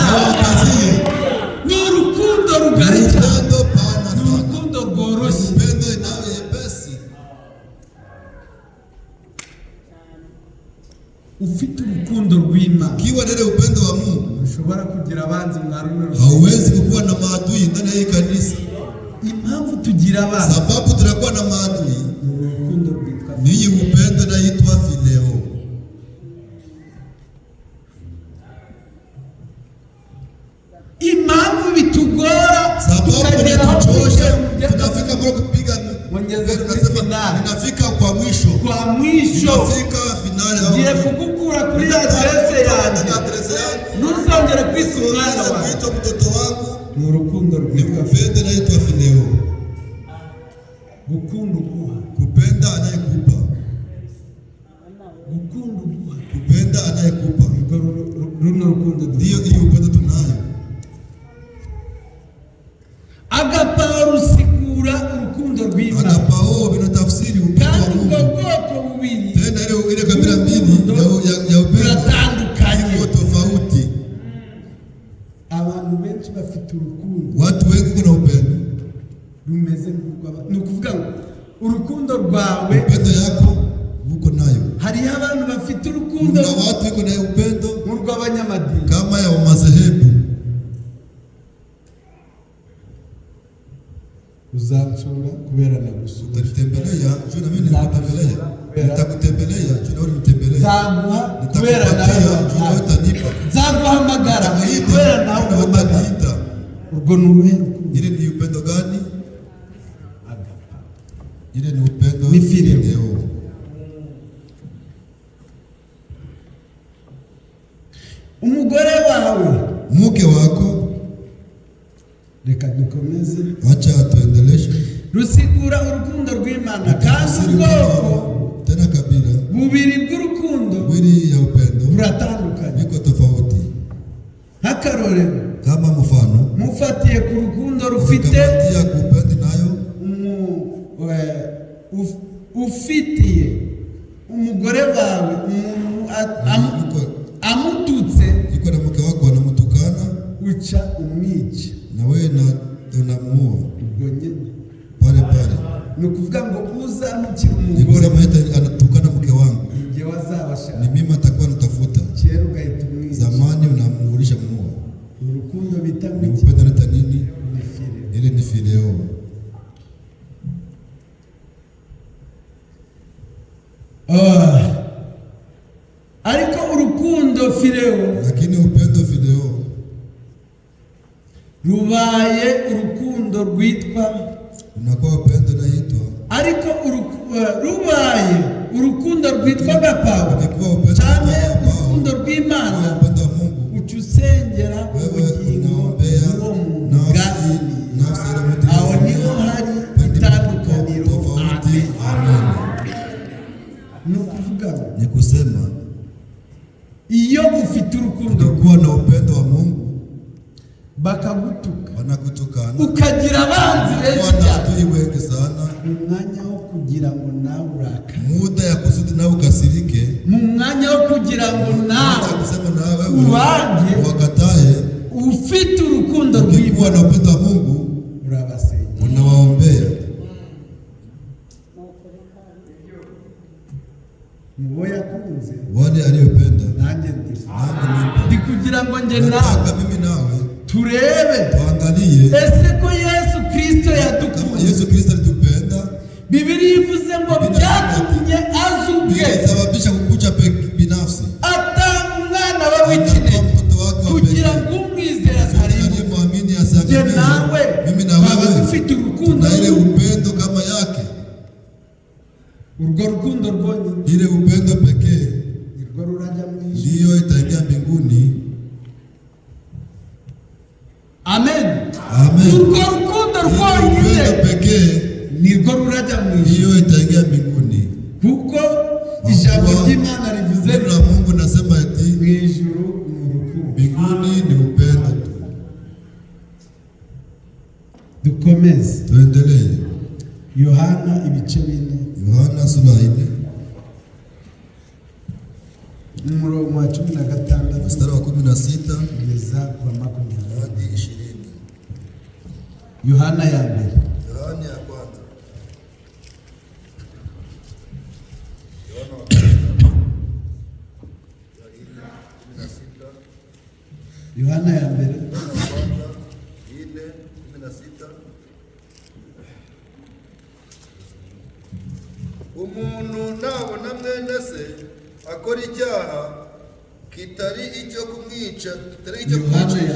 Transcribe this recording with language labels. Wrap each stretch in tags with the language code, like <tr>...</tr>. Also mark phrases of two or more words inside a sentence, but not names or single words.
<rw>Ni urukundo rugari cyane, ni urukundo rworoshye. Ufite urukundo rw'Imana</rw> <sw>Ukiwa na ile upendo wa Mungu</sw> <rw>ushobora kugira abanzi mwa runo rukundo.</rw> <sw>hauwezi kukuwa na maadui ndani ya hii kanisa.</sw> <rw>Impamvu tugira abanzi</rw> <sw>Sababu tunakuwa na maadui</sw> <rw>ni urukundo rwitwa</rw> <sw>ni hii upendo inaitwa fileo.</sw> <rw>impamvu bitugora</rw> <sw>Sababu</sw> <rw>tukagera aho</rw> <sw>inatuchosha,</sw> <rw>tugera</rw> <sw>tunafika mbele kupiga</sw> <rw>Wongeze kuri</rw> <sw>unasema finali. ninafika kwa mwisho. kwa mwisho. Tunafika finali</sw> <rw>Ngiye</rw> <sw>hapo.</sw> <rw>kugukura kuri adrese yanjye,</rw> <sw>Ni adrese yangu.</sw> <rw>ntuzongere kwita umwana</rw> <sw>Unaweza</sw> <rw>wawe.</rw> <sw>kuita mtoto wangu.</sw> <rw>Ni urukundo Ni rwitwa</rw> <sw>upendo inaitwa fileo.</sw> <rw>gukunda uguha,</rw> <sw>Kupenda anayekupa.</sw> <rw>gukunda uguha.</rw> <sw>Kupenda anayekupa.</sw> <rw>Runo rukundo</rw> <sw>Ndio hiyo upendo tunayo.</sw> <rw>agaparo rusigura urukundo rw'Imana,</rw> <sw>Agapao vinatafsiri upendo wa</sw> <rw>kandi ubwo</rw> <sw>Mungu.</sw> <rw>bwoko bubiri</rw> <sw>Tena ile kabila mbili ya upendo</sw> <rw>buratandukanye.</rw> <sw>iko tofauti.</sw> <rw>Abantu benshi bafite urukundo</rw> <sw>Watu wengi kuna upendo.</sw> <rw>rumeze ni ukuvuga ngo urukundo rwawe,</rw> <sw>Upendo yako uko nayo.</sw> <rw>hariho abantu bafite urukundo</rw> <sw>Kuna watu iko nayo upendo</sw> <rw>nk'urw'abanyamadini.</rw> <sw>kama ya madhehebu.</sw> <rw>Uzansura kubera nagusura,</rw> <sw>Utanitembelea, juu na mimi nitakutembelea. Nitakutembelea, juu na wewe unitembelea.</sw> <rw>nzaguha kubera</rw> <sw>Nitakupatia,</sw> <rw>nawe</rw> <sw>juu na wewe utanipa.</sw> <rw>nzaguhamagara kubera nawe</rw> <sw>Juu na wewe</sw> <rw>uhamagara.</rw> <sw>utaniita.</sw> <rw>Urwo ni uruhe rukundo?</rw> <sw>Ile ni upendo gani? Ile ni upendo</sw> <rw>Ni fileo.</rw> <sw>fileo.</sw> <rw>Umugore wawe,</rw> <sw>Mke wako,</sw> <rw>reka dukomeze,</rw> <sw>acha tuendeleshe.</sw> <rw>rusigura urukundo rw'Imana, kandi</rw> <sw>Tafsiri</sw> <rw>ubwoko</rw> <sw>upendo, tena kabila</sw> <rw>bubiri bw'urukundo</rw> <sw>wili ya upendo</sw> <rw>buratandukanye.</rw> <sw>viko tofauti.</sw> <rw>Nk'akarorero,</rw> <sw>Kama mfano</sw> <rw>mufatiye ku rukundo rufite</rw> <sw>ukamatia kupenda nayo</sw> <rw>ufitiye umugore wawe amututse,</rw> <sw>iko na mke wako anamtukana</sw> <rw>uca umwica.</rw> <sw>na wewe na unamuua</sw> <rw>Ubwo nyine</rw> <sw>pale pale.</sw> <rw>ni ukuvuga ngo uzamukira</rw> <sw>Ni</sw> <rw>umugore</rw> <sw>kusema eti anatukana mke wangu,</sw> <rw>igihe wazabashaka</rw> <sw>ni mimi atakuwa anatafuta.</sw> <rw>kera ugahita umwica.</rw> <sw>Zamani unamuulisha muua.</sw> <rw>Urukundo bita Ni iki?</rw> <sw>upendo nita nini?</sw> <rw>Ni fileo.</rw> <sw>Ile ni fileo.</sw> <rw>Ariko urukundo fileo</rw> <sw>Lakini upendo fileo</sw> <rw>rubaye urukundo rwitwa,</rw> <sw>unakuwa upendo naitwa,</sw> <rw>ariko rubaye urukundo rwitwa agapawa</rw> <sw>ukikuwa upendo</sw> <rw>cyane</rw> <sw>wa</sw> <rw>urukundo rw'Imana,</rw> <sw>upendo wa Mungu.</sw> <rw>uca usengera</rw> <sw>Wewe</sw> <rw>ubugingo</rw> <sw>unaombea</sw> <rw>bw'uwo muntu</rw> <sw>nafsi</sw> <rw>bwazimiye.</rw> <sw>ya mtu.</sw> <rw>Aho niho hari itandukaniro.</rw> <sw>tofauti.</sw> <rw>Amen.</rw> <sw>Amen.</sw> <rw>Ni ukuvuga ngo</rw> <sw>Ni kusema</sw> <rw>iyo ufite urukundo</rw> <sw>ukikuwa na upendo wa Mungu</sw> <rw>bakagutuka</rw> <sw>wanakutukana,</sw> <rw>ukagira abanzi benshi cyane,</rw> <sw>wanadui wengi sana,</sw> <rw>umwanya wo kugira ngo nawe urakare,</rw> <sw>muda ya kusudi nawe ukasirike,</sw> <rw>mu mwanya wo kugira ngo</rw> <sw>muda nawe ya kusema nawe</sw> <rw>ubange,</rw> <sw>wakatae.</sw> <rw>ufite urukundo</rw> <sw>Ukikuwa na</sw> <rw>rw'Imana</rw> <sw>upendo wa Mungu</sw> <rw>urabasengera.</rw> <sw>unawaombea.</sw> <rw>Mubo yakunze</rw> <sw>Wale aliyopenda</sw> <rw>nanjye ndi</rw> <sw>nami nipo.</sw> <rw>ndi kugira ngo njye nawe</rw> <sw>Nataka mimi nawe</sw> <rw>turebe</rw> <sw>tuangalie</sw> <rw>ese ko Yesu Kristo</rw> <sw>kama</sw> <rw>yadukunze</rw> <sw>Yesu Kristo alitupenda</sw> <rw>Biblia ivuze ngo byatumye azuke</rw> <sw>Bilisababisha kukuja binafsi.</sw> <rw>atanga umwana we w'ikinege kugira ngo umwizera atarimbuka.</rw> <sw>Muamini Je asiangamie.</sw> <rw>nawe</rw> <sw>Mimi na</sw> <rw>baba</rw> <sw>wewe</sw> <rw>dufite urukundo</rw> <sw>na ile upendo kama yake.</sw> <rw>urwo rukundo rwonyine</rw> <sw>Ile upendo pekee</sw> <rw>nirwo rurajya mu ijuru.</rw> <sw>ndiyo itaingia mbinguni.</sw> <rw>Amen.</rw> <sw>Amen.</sw> <rw>Urwo rukundo</rw> <sw>Ile</sw> <rw>rwonyine</rw> <sw>upendo pekee</sw> <rw>nirwo rurajya mu ijuru,</rw> <sw>ndiyo itaingia mbinguni.</sw> <rw>kuko ijambo ry'Imana rivuze</rw> <sw>Neno la Mungu nasema eti</sw> <rw>mu ijuru ni urukundo.</rw> <sw>mbinguni ni upendo tu.</sw> <rw>Dukomeze</rw> <sw>Tuendelee.</sw> <rw>Yohana ibice 4</rw> <sw>Yohana sura 4</sw> <rw>umurongo wa 16</rw> <sw>mstari wa 16</sw> <rw>kugeza kwa 20.</rw> <sw>hadi 20.</sw> <rw>Yohana ya mbere</rw> <sw>Yohana ya kwanza.</sw> <rw>Yohana ya mbere umuntu nabona mwene se akora icyaha kitari icyo kumwica, kitari icyo</rw> <sw>Yohana</sw> <rw>kumwicisha.</rw>